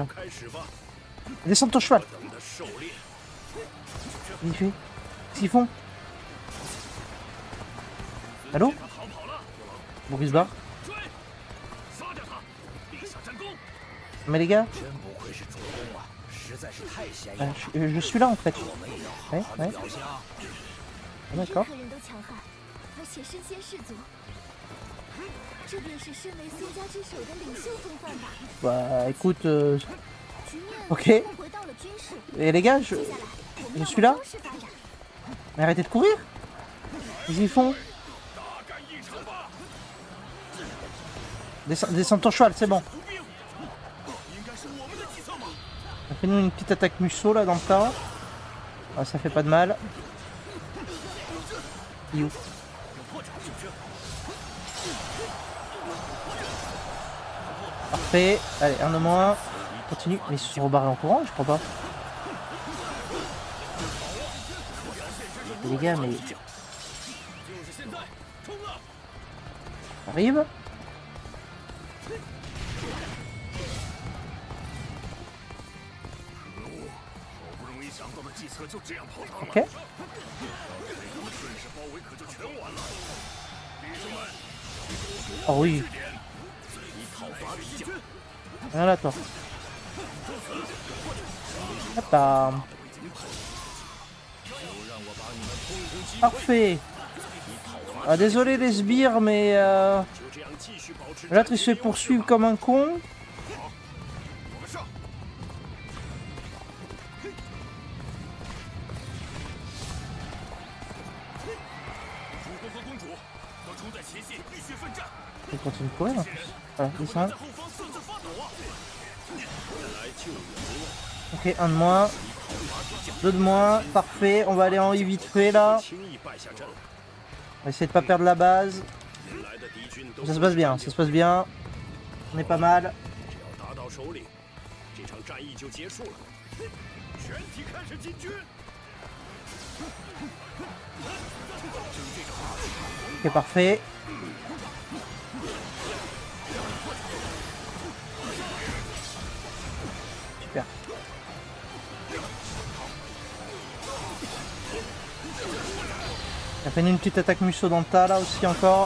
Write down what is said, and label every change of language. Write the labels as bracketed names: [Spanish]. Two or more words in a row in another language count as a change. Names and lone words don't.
[Chinese] 开始吧， [French] Descends ton cheval. [Chinese] 等的狩猎。 [French] Vite fait. Qu'est-ce qu'ils font? Allô? [Chinese] 他逃跑了， [French] Bon, il se barre. [Chinese] 追，杀掉他，立下战功。 [French] Mais les gars, [Chinese] 真不愧是主公啊，实在是太显眼了。 [French] je suis là en fait. [Chinese] 我们也要好好的 [French] Ouais. [Chinese] 表现啊！ [French] D'accord. [Chinese] 任何人都强悍，而且身先士卒。这便是身为孙家之首的领袖风范吧。 [French] Bah écoute, [Chinese] 局面 [French] Ok. [Chinese] 似乎回到了军事。 [French] et les gars, [Chinese] 接下来，我们 [French] je [Chinese] 要 [French] suis là. [Chinese] 往中式发展。 [French] Mais arrêtez de courir. Qu'est-ce qu'ils font? [Chinese] 大干一场吧！ [French] Descends ton cheval, c'est bon. [Chinese] 伏兵，应该是我们的计策嘛。 [French] Fais-nous une petite attaque musso là dans le tas. Ah, ça fait pas de mal. Il est où? [Chinese] 有破绽是不是？ [French] Parfait. Allez, un de moins. Continue. Mais ils se sont rebarrés en courant, je crois pas. Les gars, mais [Chinese] 就是现在，冲啊！ [French] arrive. [Chinese] 好不容易想到的计策就这样泡汤了。 [French] Ok. [Chinese] 他们顺势包围可就全完了。弟兄们， [French] Oh oui. [Chinese] 随意讨伐敌军。 [French] Viens là, toi. Hop là. Parfait. Ah, désolé les sbires, mais [Chinese] 就这样继续保持。 [French] l'autre il se fait poursuivre comme un con. [Chinese] 我们上！主公和公主都冲在前线，浴血奋战。 [French] Il continue de courir en plus. Voilà, descend. [Chinese] 在后方瑟瑟发抖啊！来救援了， [French] Ok, un de moins. Deux de moins. Parfait. On va aller en I vite fait là. [Chinese] 轻易败下阵来。 [French] On va essayer de pas perdre la base. [Chinese] 引来的敌军都 [French] Ça se passe bien, ça se passe bien. On est pas mal. [Chinese] 只要打到手里，这场战役就结束了。全体开始进军。 [French] Ok, parfait. Super. On a fait une petite attaque musso dans le tas là aussi encore.